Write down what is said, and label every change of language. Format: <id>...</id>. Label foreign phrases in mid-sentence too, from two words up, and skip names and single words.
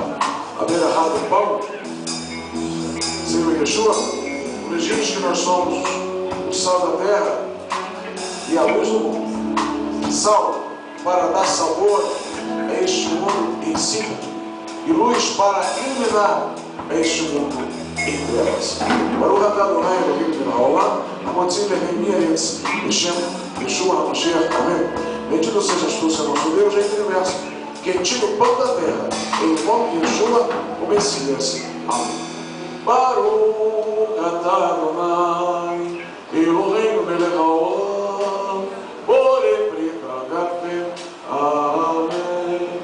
<pt>A Verahado Paulo, Senhor Yeshua, nos diz que nós somos o sal da terra e a luz do mundo. Sal para dar sabor a este mundo em si, e luz para iluminar a este mundo em trevas.</pt> <he>ברוך אתה אדוני אלוהינו מלך העולם, המוציאים לחם מארץ בשם ישוע המשיח.</he> <pt>Amém. Bendito sejas tu, Senhor nosso Deus, Rei do Universo, que tira o pão da terra, em nome de Yeshua, o Messias. Amém.</pt> <he>ברוך אתה אדוני אלוהינו מלך העולם, בורא פרי הגפן.</he> <pt>Amém.</pt>